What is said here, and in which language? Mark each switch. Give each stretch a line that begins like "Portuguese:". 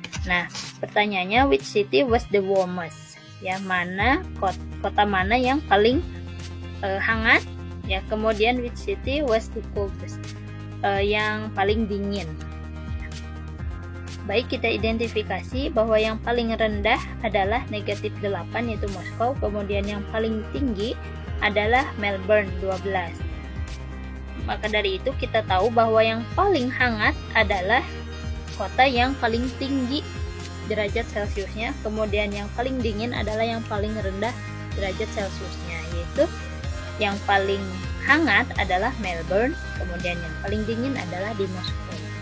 Indonesian: Nah, pertanyaannya,
English: which city was the warmest?
Indonesian: Ya, mana kota mana yang paling hangat? Ya, kemudian
English: which city was the coldest?
Indonesian: Yang paling dingin. Baik, kita identifikasi bahwa yang paling rendah adalah -8 yaitu Moskow, kemudian yang paling tinggi adalah Melbourne 12. Maka dari itu kita tahu bahwa yang paling hangat adalah kota yang paling tinggi derajat Celsiusnya, kemudian yang paling dingin adalah yang paling rendah derajat Celsiusnya, yaitu yang paling hangat adalah Melbourne, kemudian yang paling dingin adalah di Moskow.